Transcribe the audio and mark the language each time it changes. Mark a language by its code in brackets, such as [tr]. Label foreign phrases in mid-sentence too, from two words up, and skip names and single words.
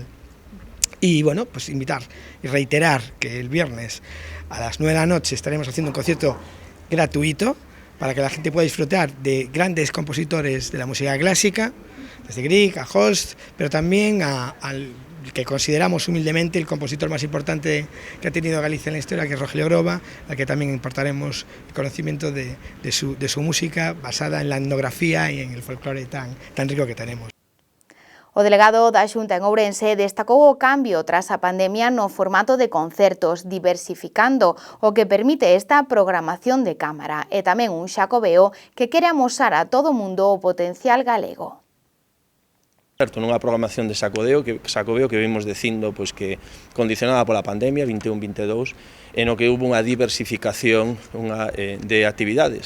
[es] Y bueno, pues invitar y reiterar que el viernes a las 9 de la noche estaremos haciendo un concierto gratuito para que la gente pueda disfrutar de grandes compositores de la música clásica, desde Grieg a Holst, pero también al que consideramos humildemente el compositor más importante que ha tenido Galicia en la historia, que es Rogelio Groba, al que también importaremos el conocimiento de su música basada en la etnografía y en el folclore tan rico que tenemos. [gl] O delegado da Xunta en Ourense destacou o cambio tras a pandemia no formato de concertos, diversificando o que permite esta programación de cámara e tamén un xacobeo que quere amosar a todo o mundo o potencial galego. Nunha programación de Xacobeo que vimos dicindo pois que condicionada pola pandemia 21-22, en o que hubo unha diversificación de actividades.